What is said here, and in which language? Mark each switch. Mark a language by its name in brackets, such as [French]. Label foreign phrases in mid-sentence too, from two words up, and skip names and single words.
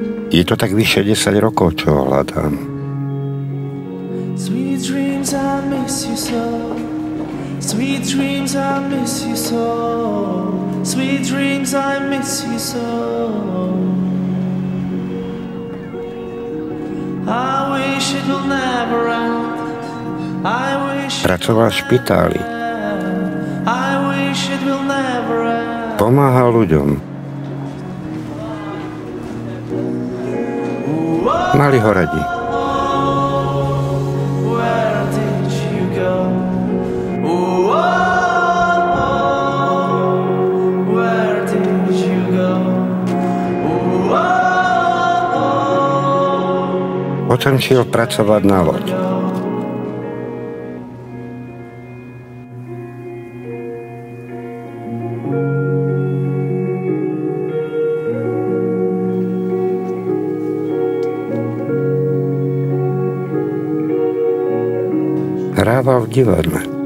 [Slovak] Je to tak vyše 10 rokov, čo ho hľadám. [English] Sweet dreams, I miss you so. Sweet dreams, I miss you so. Sweet dreams, I miss you so. I wish it will never end. I wish. [Slovak] Pracoval v špitáli. [English] I wish it will never end. [Slovak] Pomáhal ľuďom. Mali ho radi. [English] Where did you go? Where did you go? [Slovak] Potom šiel pracovať na loď. Hrával v divadle.